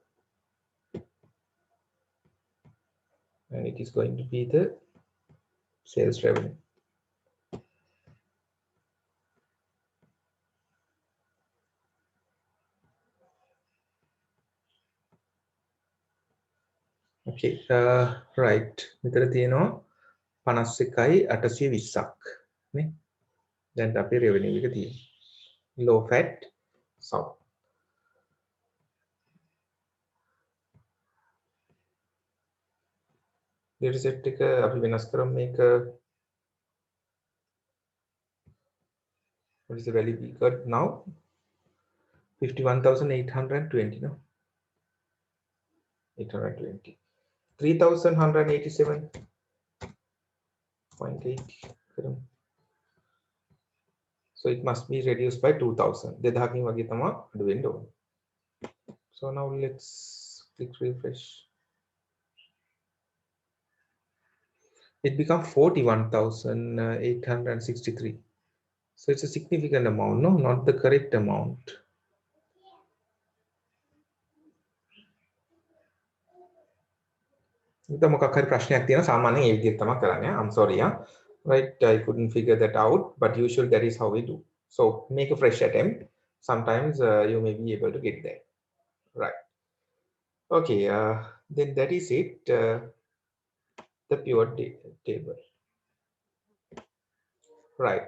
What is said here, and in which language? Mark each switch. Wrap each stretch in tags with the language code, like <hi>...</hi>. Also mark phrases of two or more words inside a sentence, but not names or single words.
<en>and it is going to be the sales revenue. Okay, right.</en> <si>මෙතන තියෙනවා 51,820ක් නේ. දැන් අපේ revenue එක තියෙන්නේ.</si> <en>Low fat south. data set</en> <si>එක අපි වෙනස් කරමු මේක.</si> <en>What is the value we got now? 51,820, no? 820. 3,187.8. So it must be reduced by 2,000.</en> <si>දෙදහකින් වගේ තමයි අඩු වෙන්න ඕනේ.</si> <en>So now let's click refresh. It becomes 41,863. So it's a significant amount, no, not the correct amount.</en> <si>ඉතින් මොකක් හරි ප්‍රශ්නයක් තියෙනවා සාමාන්‍යයෙන් ඒ විදිහට තමයි කරන්නේ.</si> <en>I'm sorry, right, I couldn't figure that out, but usually that is how we do. So make a fresh attempt. Sometimes you may be able to get there, right? Okay, then that is it, the pivot table, right?</en>